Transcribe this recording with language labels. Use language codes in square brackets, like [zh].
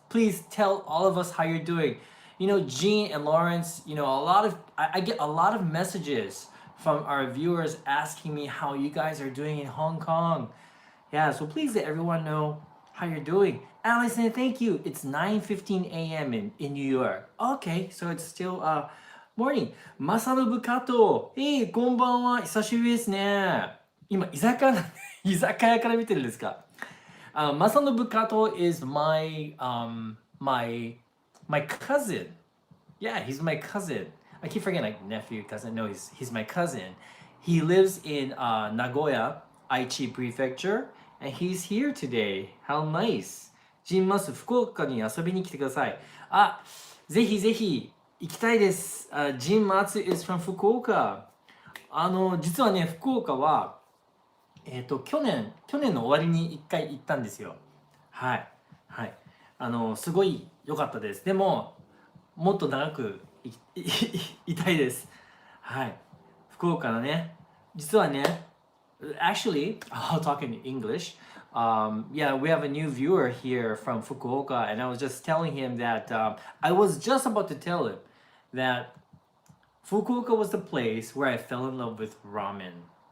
[en] Please tell all of us how you're doing. Jean and Lawrence, I get a lot of messages from our viewers asking me how you guys are doing in Hong Kong. Yeah, so please let everyone know how you're doing. Allison, thank you. It's 9:15 a.m. in New York. Okay, so it's still morning. [ja] Masanobu Kato. Hey, こんばんは。久しぶりですね。今、居酒屋から見てるんですか？ [en] Masanobu Kato is my cousin. Yeah, he's my cousin. I keep forgetting, like, nephew, cousin. No, he's my cousin. He lives in Nagoya, Aichi Prefecture, and he's here today. How nice. [ja] ジンマス、福岡に遊びに来てください。ぜひぜひ行きたいです。ジンマツ [en] is from [ja] 福岡。実はね、福岡は去年の終わりに1回行ったんですよ。はい。すごい良かったです。でも、もっと長くいたいです。はい。福岡のね、実はね、 [en] actually, I'll talk in English. Yeah, we have a new viewer here from Fukuoka, and I was just telling him that I was just about to tell him that Fukuoka was the place where I fell in love with ramen.